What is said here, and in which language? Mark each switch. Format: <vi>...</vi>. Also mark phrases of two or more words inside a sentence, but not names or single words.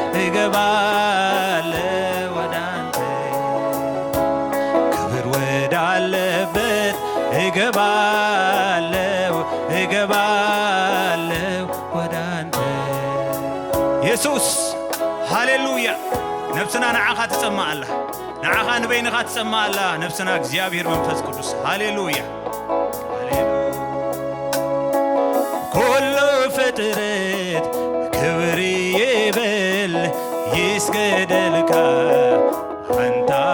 <am>እገባለሁ ወደ አንተ ክብር ወዳለበት እገባለሁ እገባለሁ ወደ አንተ ኢየሱስ ሃሌሉያ</am> <ti>ነፍስና ንዓኻ ትጸማዕ ኣላ ንዓኻ ንበይንኻ ትጸማዕ ኣላ ነፍስና እግዚአብሔር መንፈስ ቅዱስ ሃሌሉያ ኩሉ ፍጥረት ክብር ይብል ይስገደልካ አንተ</ti>